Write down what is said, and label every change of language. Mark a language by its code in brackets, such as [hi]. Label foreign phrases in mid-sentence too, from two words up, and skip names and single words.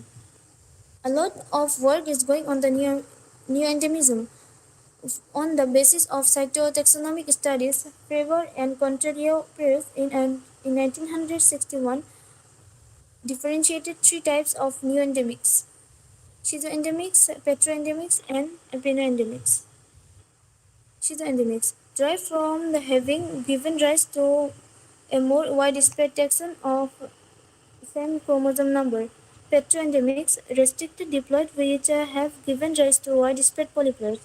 [en] A lot of work is going on the new endemism. On the basis of cytotaxonomic studies, Favor and Contrario Perez in 1961 differentiated three types of new endemics: schizoendemics, petroendemics, and apinoendemics. Schizoendemics derive from the having given rise to a more widespread taxon of same chromosome number. Petroendemics restricted diploid which have given rise to widespread polyploids.